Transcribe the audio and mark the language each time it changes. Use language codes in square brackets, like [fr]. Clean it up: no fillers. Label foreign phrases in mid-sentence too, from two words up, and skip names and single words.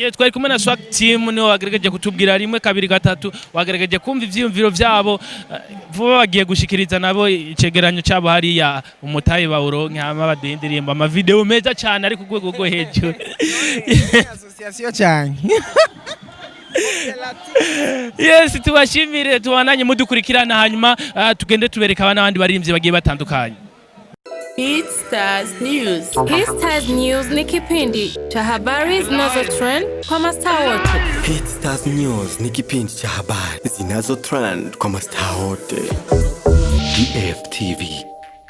[rn] Yes, twari kumwe na Swag Team niho wageregeje kutubwira rimwe kabiri gatatu wageregeje kumva ivyiyumviro vyabo vuba bagiye gushikiriza nabo icegeranyo cyabo hariya umutayi bawuronke hama badendirimba ama video meza cyane ari ku rwego rwo hejuru. Association cyane. Yes, tubashimire tubananye mudukurikirana hanyuma tugende tubereka abandi baririmbyi bagiye batandukanye. Hit Stars News. [sw] Hit Stars News ni kipindi cha habari zinazotrend kwa mastaa wote. Hit Stars News ni kipindi cha habari zinazotrend kwa mastaa wote. DFTV.